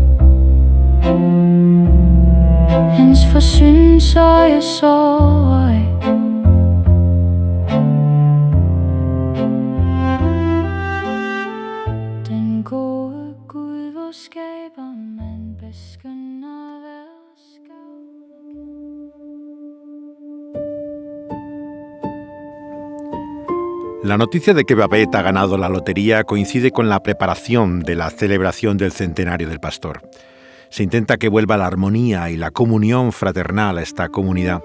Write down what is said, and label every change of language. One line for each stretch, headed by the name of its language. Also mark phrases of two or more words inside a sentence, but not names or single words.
Danish: Hans forsynsøje sover ej. Den gode Gud, hvor skaber man beskønner hver skab.
Spanish: La noticia de que Babette ha ganado la lotería coincide con la preparación de la celebración del centenario del pastor. Se intenta que vuelva la armonía y la comunión fraternal a esta comunidad.